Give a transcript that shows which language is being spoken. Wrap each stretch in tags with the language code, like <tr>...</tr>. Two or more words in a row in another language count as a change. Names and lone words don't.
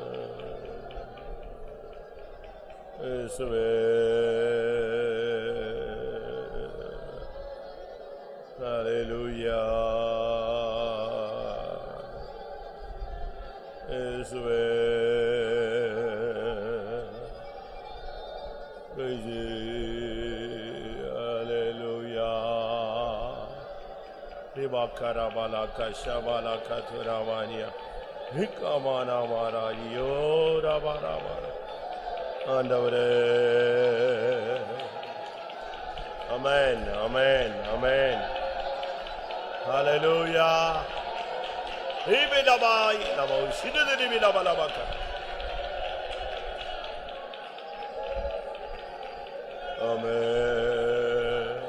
<en>Hallelujah. Praise you. Hallelujah. Ribakara kashabala katuravania. Hikamana mara yora bara.</en> <ta>ஆண்டவரே.</ta> <en>Amen. Amen. Amen. Hallelujah. Ibinabai namo shididi binabalabaka. Amen.</en>